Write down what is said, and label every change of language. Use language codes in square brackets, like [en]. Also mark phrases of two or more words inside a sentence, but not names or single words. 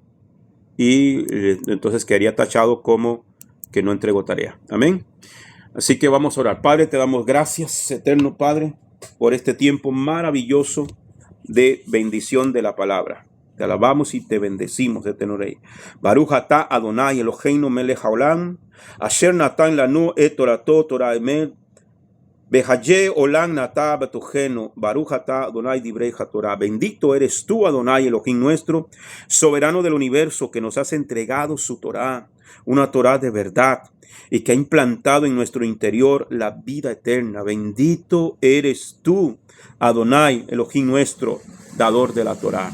[es] Y entonces quedaría tachado como que no entregó tarea. Amén. Así que vamos a orar. Padre, te damos gracias, eterno Padre, por este tiempo maravilloso de bendición de la palabra. Te alabamos y te bendecimos, eterno Rey. [he] ברוך אתה אדוני אלוהינו מלך העולם, אשר נתן לנו את תורתו תורה אמת, בחיי עולם נטע בתוכנו, ברוך אתה אדוני דברי התורה. [es] Bendito eres tú, [he] אדוני אלוהים [es] nuestro, soberano del universo, que nos has entregado su Torah, una Torah de verdad, y que ha implantado en nuestro interior la vida eterna. Bendito eres tú, [he] אדוני אלוהים [es] nuestro, dador de la Torah.